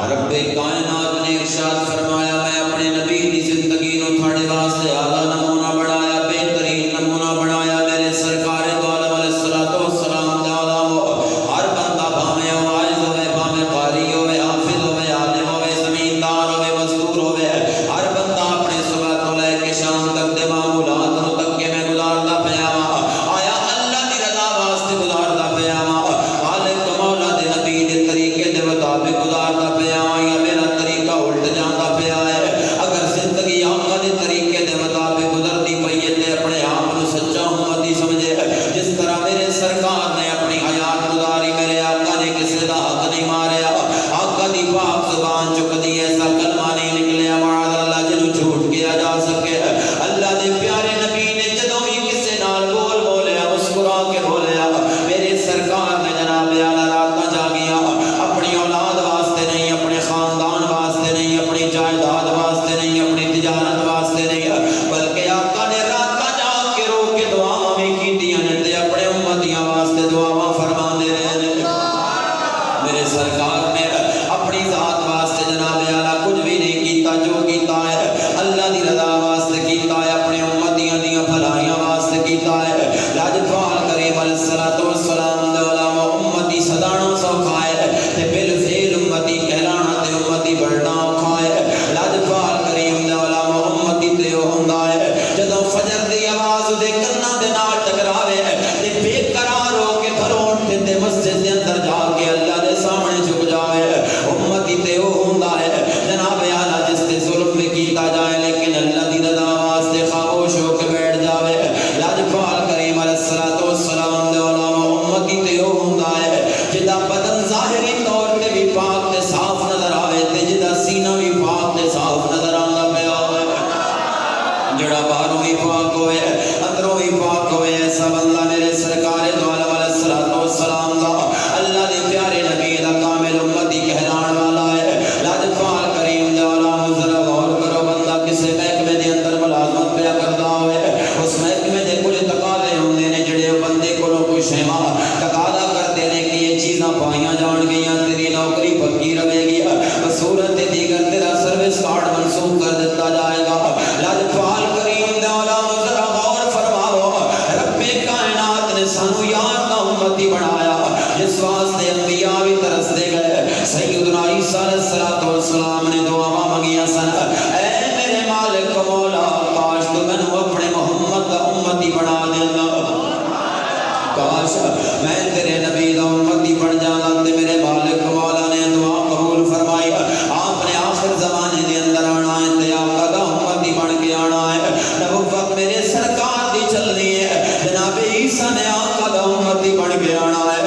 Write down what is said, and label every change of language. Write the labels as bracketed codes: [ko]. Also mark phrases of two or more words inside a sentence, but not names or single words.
[pa] رب کائنات نے ارشاد فرمایا میں اپنے نبی کی زندگی نو تھوڑے واسطے اعلیٰ نمونہ بنایا، بہترین نمونہ بنایا۔ میرے سرکار دو عالم [ar] علیہ الصلوۃ والسلام [pa] دے عالم ہر بندہ بھاویں واعظ ہوئے، بھاویں قاری ہوئے، حافظ ہوئے، عالم ہوئے، زمیندار ہوئے، مزدور ہوئے، ہر بندہ اپنے صبح تو لے کے شام تک دے معمولات نو تک کے میں گزاردا پیا وا۔ آیا اللہ دی رضا واسطے گزاردا پیا وا، خالق مولا دے نبی دے طریقے دے مطابق گزاردا پیا وا، یا میرا طریقہ الٹ جاندا پیا ہے؟ اگر زندگی آقا دے طریقے دے مطابق گزرتی پئی ہے تے اپنے آپ نو سچا امتی سمجھے۔ جس طرح میرے سرکار نے اپنی حیات گزاری، میرے آقا نے کسی دا حق نہیں ماریا، آقا دی پاک زبان چ کدی ایسا کلمہ نہیں نکلیا [ar] معاذ اللہ [pa] جنوں جھوٹ کیا جا سکے۔ اللہ دے پیارے نبی نے جدوں بھی کسی نال بول بولیا، مسکرا کے بولیا، میرے سرکار نے جناب اعلیٰ راتاں جاگیاں، اپنی اولاد واسطے نہیں، اپنے خاندان واسطے نہیں، اپنی جائیداد واسطے نہیں، اپنی تجارت واسطے نہیں، بلکہ آقا نے راتاں جاگ کے رو کے دعاواں بھی کیتیاں نے تے اپنے امتیاں واسطے دعاواں فرماندے رہے نے۔ میرے سرکار نے اپنی ذات واسطے جناب اعلیٰ کچھ بھی نہیں کیتا، جو کیتا ہے اللہ دی رضا واسطے کیتا ہے، اپنے امتیاں دیاں بھلائیاں واسطے کیتا ہے۔ لاجپال کریم [ar] علیہ الصلوۃ والسلام [pa] دے علماء امتی سدانا سوکھا ہے تے بالفعل امتی کہلانا تے امتی بڑھنا اوکھا ہے۔ لاجپال کریم دے علماء امتی تے او ہوندا ہے جدوں فجر دی آواز دے کناں دے نال ٹکراوے تے بے قرار ہو کے گھروں اٹھ تے مسجد دے اندر جا کے اللہ دے سامنے جھک جاوے۔ امتی تے او ہوندا ہے جناب اعلیٰ جس تے ظلم بھی کیتا جائے لیکن اللہ دی رضا واسطے خاموش ہو کے بیٹھ جاوے۔ لاجپال کریم [ar] علیہ الصلوۃ والسلام [pa] دے علماء امتی تے او ہوندا ہے جدا بدن ظاہری طور تے بھی پاک تے صاف نظر آوے تے جدا سینہ بھی پاک تے صاف نظر آندا پیا ہوئے، جڑا باہروں بھی پاک ہوئے اندروں بھی پاک ہوئے، ایسا بندہ میرے سرکار دو عالم [ar] علیہ الصلوۃ والسلام [pa] دا اللہ دے پیارے نبی دا کامل امتی کہلان والا ہے۔ لاجپال کریم دے علماء ذرا غور کرو، بندہ کسے محکمے دے اندر ملازمت پیا کردا ہوئے، اس محکمے دے کچھ تقاضے ہوندے نے جڑے بندے کولوں کوئی شیوا تقاضا کرتے نے کہ یہ چیزاں پائیاں جان گیاں، تیری نوکری پکی رہے گی، بصورت دیگر تیرا سروس کارڈ منسوخ کر دیتا جائے گا۔ لاجپال کریم دے علماء ذرا غور فرماؤ، رب کائنات نے سانو یار دا امتی بنایا، جس واسطے انبیاء بھی ترستے گئے۔ سیدنا عیسیٰ [ar] علیہ الصلوۃ والسلام [pa] نے دعاواں منگیاں سن، اے میرے مالک مولا کاش تو مینوں اپنے محمد دا امتی بنا دینا، کاش میں تیرے نبی دا امتی بن جانا تے میرے مالک مولا نے دعا قبول فرمائی۔ آپ نے آخر زمانے دے اندر آنا ہے تے آقا دا امتی بن کے آنا ہے، نبوت میرے سرکار دی چلنی ہے، جناب عیسیٰ نے آقا دا امتی بن کے آنا ہے۔